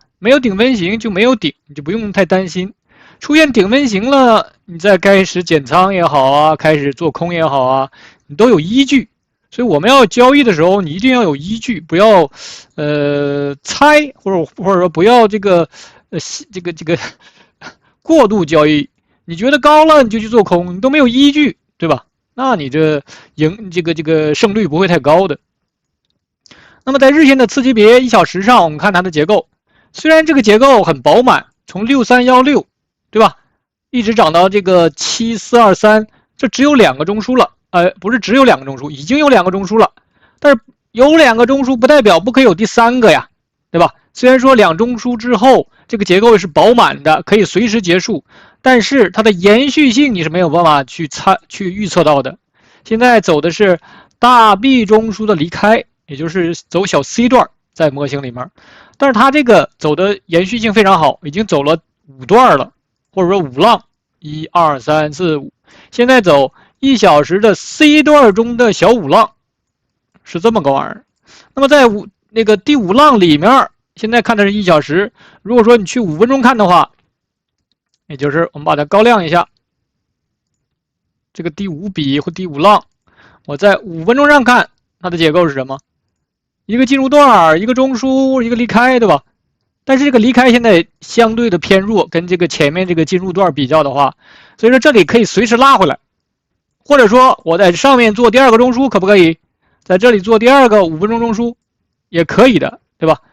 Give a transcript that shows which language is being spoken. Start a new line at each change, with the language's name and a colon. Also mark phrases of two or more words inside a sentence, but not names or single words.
Chinese: 沒有頂分型就沒有頂，你就不用太擔心。出現頂分型了，你再開始減倉也好啊，開始做空也好啊，你都有依據。所以我們要交易的時候，你一定要有依据，不要猜，或者說不要這個過度交易。你覺得高了你就去做空，你都没有依据，对吧？那你这胜率不會太高的。那麼在日線的次級別1小時上，我們看它的結構，雖然這個結構很飽滿，從6316，對吧？一直漲到這個7423，這只有2個中樞了。不是只有2個中樞，已經有2個中樞了。但是有2個中樞不代表不可以有第3個呀，對吧？雖然說2中樞之後這個結構是飽滿的，可以隨時結束，但是它的延續性你是沒有辦法去預測到的。現在走的是大 B 中樞的離開，也就是走小 C 段，在模型裡面。但是它這個走的延續性非常好，已經走了5段了，或者說5浪，1、2、3、4、5，現在走1小時的 C 段中的小5浪，是這麼個玩意兒。那麼在第5浪裡面，現在看的是1小時。如果說你去5分鐘看的話，也就是我們把它高亮一下，這個第5筆或第5浪，我在5分鐘上看，它的結構是什麼？一個進入段，一個中樞，一個離開，對吧？但是這個離開現在相對的偏弱，跟這個前面這個進入段比較的話，所以說這裡可以隨時拉回來。或者說我在上面做第2個中樞可不可以？在這裡做第2個5分鐘中樞也可以的，對吧？